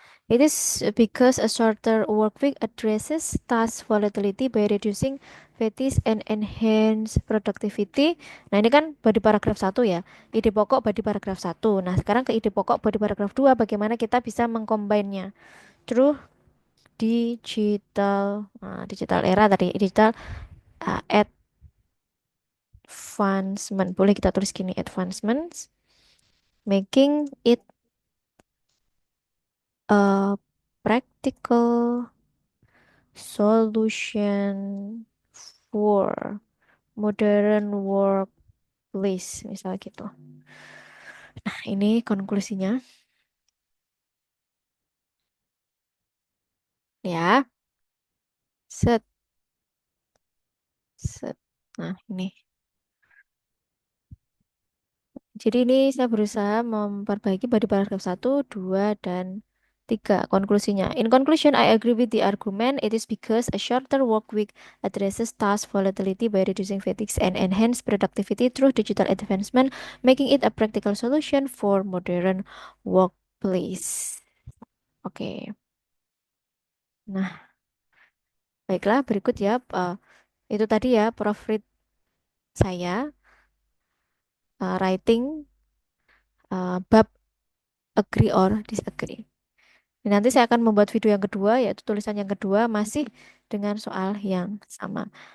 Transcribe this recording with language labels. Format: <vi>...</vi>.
<en>It is because a shorter work week addresses task volatility by reducing fatigue and enhance productivity.</en> <id>Nah, ini kan body paragraf satu ya. Ide pokok body paragraf satu. Nah, sekarang ke ide pokok body paragraf 2 bagaimana kita bisa mengcombine-nya.</id> <en>Through digital era tadi, digital advancement.</en> <id>Boleh kita tulis gini,</id> <en>advancements, making it a practical solution for modern workplace, misal gitu.</en> <id>Nah, ini konklusinya ya. Set, set. Nah, ini. Jadi ini saya berusaha memperbaiki pada paragraf satu, 2, dan 3. Konklusinya.</id> <en>In conclusion, I agree with the argument. It is because a shorter work week addresses task volatility by reducing fatigue and enhance productivity through digital advancement, making it a practical solution for modern workplace. Oke.</en> <id>Nah, baiklah berikut ya. Itu tadi ya, Prof.</id> <en>Read</en> <id>saya</id> <en>writing bab agree or disagree.</en> <id>Nanti saya akan membuat video yang kedua, yaitu tulisan yang kedua masih dengan soal yang sama.</id>